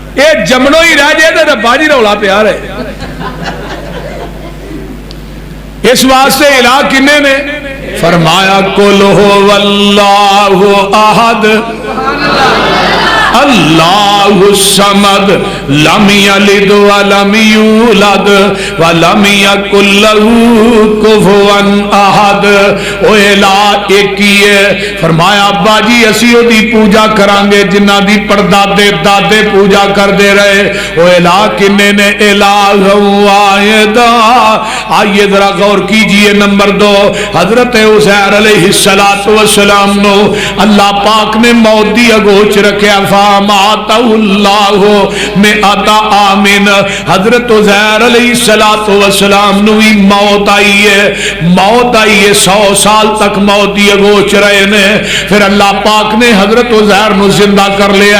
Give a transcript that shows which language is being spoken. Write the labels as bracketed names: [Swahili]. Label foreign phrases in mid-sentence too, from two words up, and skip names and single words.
[Punjabi] یہ جمنوں ہی رہ جائے تو ربا جی رولا پیا رہے. اس واسطے الٰہ کنے نے فرمایا [Arabic] قل هو الله أحد الله الصمد لم يلد ولم يولد ولم يكن له كفوا أحد. [Punjabi] او الٰہ ایک ہی ہے. فرمایا ابا جی اسی اودی پوجا کراں گے جنہاں دی پردادے دادے پوجا کرتے رہے. او الٰہ کنے نے [Arabic] إلها واحدا. [Urdu] آئیے ذرا غور کیجیے. [Punjabi] نمبر 2 حضرت عزیر [Arabic] عليه الصلاة والسلام [Punjabi] نوں اللہ پاک نے موت دی اگوچ رکھا. [Arabic] فأماته الله مائة عام. [Punjabi] حضرت عزیر [Arabic] عليه الصلاة والسلام [Punjabi] نوں بھی موت آئی ہے. موت آئی ہے 100 سال تک موت دی اگوچ رہے نے. فیر اللہ پاک نے حضرت عزیر نوں زندہ کر لیا.